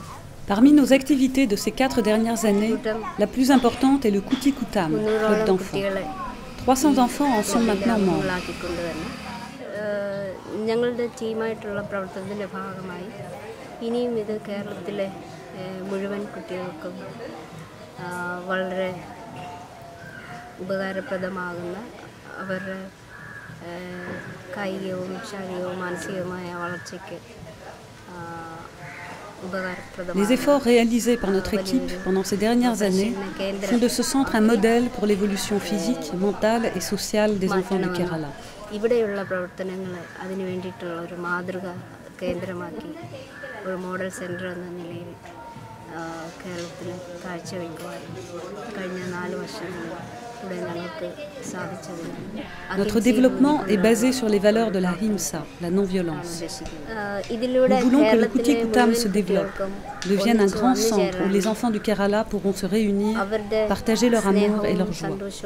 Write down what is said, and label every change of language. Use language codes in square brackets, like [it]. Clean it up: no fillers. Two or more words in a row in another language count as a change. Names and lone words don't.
[fr] Parmi nos activités de ces 4 dernières années, la plus importante est le Kuti Kutam, club d'enfants. 300 enfants en sont maintenant membres. [ml] ഞങ്ങളുടെ ടീമായിട്ടുള്ള പ്രവർത്തനത്തിൻ്റെ ഭാഗമായി ഇനിയും ഇത് കേരളത്തിലെ മുഴുവൻ കുട്ടികൾക്കും വളരെ ഉപകാരപ്രദമാകുന്ന അവരുടെ കായികവും ശാരീരികവും മാനസികവുമായ വളർച്ചയ്ക്ക് ഉപകാരപ്രദമാണ്. [fr] Les efforts réalisés par notre équipe pendant ces dernières années font de ce centre un modèle pour l'évolution physique, mentale et sociale des enfants du Kerala. [ml] ഇവിടെയുള്ള പ്രവർത്തനങ്ങൾ അതിനു വേണ്ടിയിട്ടുള്ള ഒരു മാതൃക കേന്ദ്രമാക്കി ഒരു [en] model center [ml] എന്ന നിലയിൽ കേരളത്തിൽ കാഴ്ചവെക്കുവാൻ കഴിഞ്ഞ 4 വർഷങ്ങളിൽ [fr] Notre développement est basé sur les valeurs de la Himsa, la non-violence. Nous voulons que le Kuti Kutam se développe, devienne un grand centre où les enfants du Kerala pourront se réunir, partager leur amour et leur joie.